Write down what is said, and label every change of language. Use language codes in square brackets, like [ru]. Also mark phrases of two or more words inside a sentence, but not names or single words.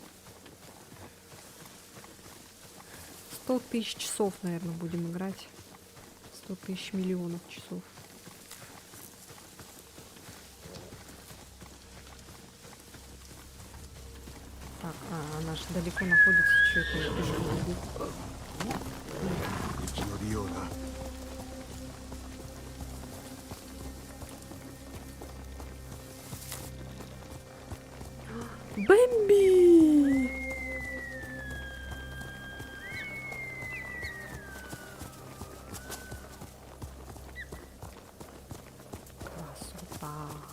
[ru] 100 тысяч часов, наверное, будем играть. 100 тысяч миллионов часов. Так, она же далеко находится, что это я тоже не могу. [ja] 生き延びような [ru] Бэмби! Красота.